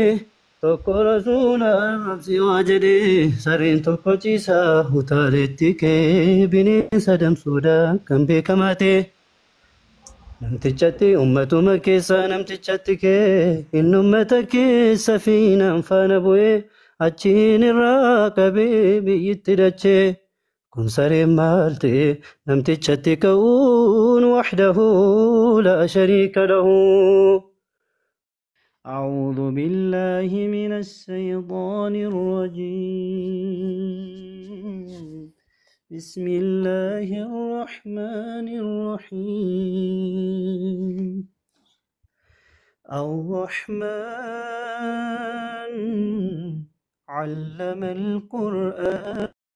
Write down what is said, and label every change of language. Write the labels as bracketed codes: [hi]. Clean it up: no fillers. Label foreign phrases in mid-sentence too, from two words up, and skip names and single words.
[om] tokko rasuulaan rabsi waa jedhee sareen tokko ciisaa utaaleetti kee bineensa damsuudhaan kan beekamaa ta'e namtichatti ummatuma keessaa namtichatti kee inni ummata keessa fiinaan faana bu'ee achiin irraa qabee biyyitti dachee kun sareen maal ta'e namtichatti ka'uun [ar] وحده لا شريك له. أعوذ بالله من الشيطان الرجيم بسم الله الرحمن الرحيم الرحمن علم القرآن